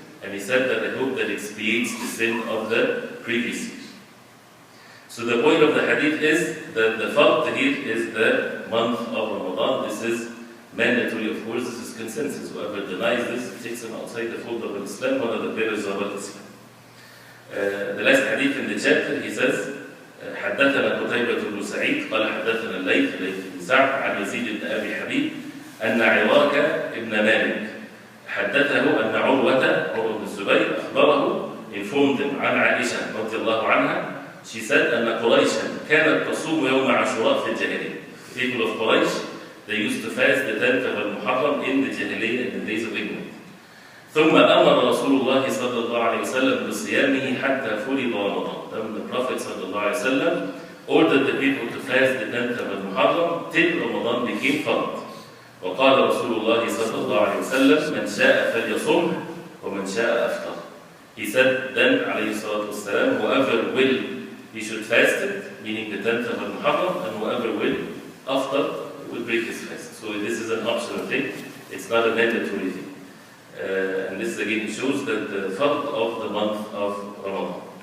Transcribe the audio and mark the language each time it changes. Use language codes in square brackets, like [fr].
[en] And he said that I hope that expiates the sin of the previous years. So the point of the hadith is that the fard here is the month of Ramadan. This is mandatory, of course, this is consensus. Whoever denies this takes him outside the fold of Islam, one of the pillars of Islam. The last hadith in the chapter, he says, [ar] حدثنا قتيبة بن سعيد قال حدثنا الليث بن سعد عن يزيد بن أبي حبيب أن عراك ابن مالك حدثه أن عروة بن الزبير أخبره [en] informed him [ar] عن عائشة رضي الله عنها. [en] She said [ar] أن قريشا كانت تصوم يوم عاشوراء في الجاهلية. [en] The people of Quraysh, they used to fast the 10th of Al-Muharram in the Jahiliyyah, in the days of ignorance. [ar] ثم أمر رسول الله صلى الله عليه وسلم بصيامه حتى فرض رمضان. [en] Then the Prophet [ar] صلى الله عليه وسلم [en] ordered the people to fast the 10th of Muharram till Ramadan became fard. [ar] وقال رسول الله صلى الله عليه وسلم من شاء فليصم ومن شاء أفطر. [en] He said then, [ar] عليه الصلاة والسلام, [en] whoever will, he should fast it, meaning the 10th of Muharram, and whoever will, after, will break his fast. So this is an optional thing, it's not a mandatory thing. And this again shows that the fard of the month of Ramadan.